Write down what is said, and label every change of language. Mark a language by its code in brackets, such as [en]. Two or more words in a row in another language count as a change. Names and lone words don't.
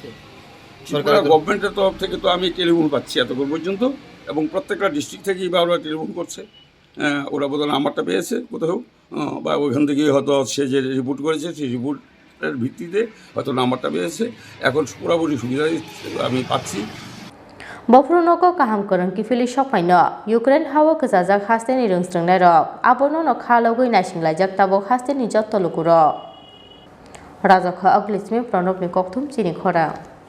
[bn] সরকার গভর্নমেন্টের তরফ থেকে তো আমি টেলিফোন পাচ্ছি এতক্ষণ পর্যন্ত এবং প্রত্যেকটা ডিস্ট্রিক্ট থেকেই বা ওরা টেলিফোন করছে ওরা বোধহয় নাম্বারটা পেয়েছে কোথাও বা ওইখান থেকে হয়তো সে যে রিপোর্ট করেছে সেই রিপোর্টের ভিত্তিতে হয়তো নাম্বারটা পেয়েছে এখন পুরোপুরি সুবিধা আমি পাচ্ছি [trp] Bofru Nogo kaham korang kifili sokpaino Ukraine hao kwchajak Hasteni Rwngswrwngnairok abono no khalogwi naisinglajak tabok Hasteni jotto lukurok Rajakha Aglismi Pranobni Koktwma Chini Khorang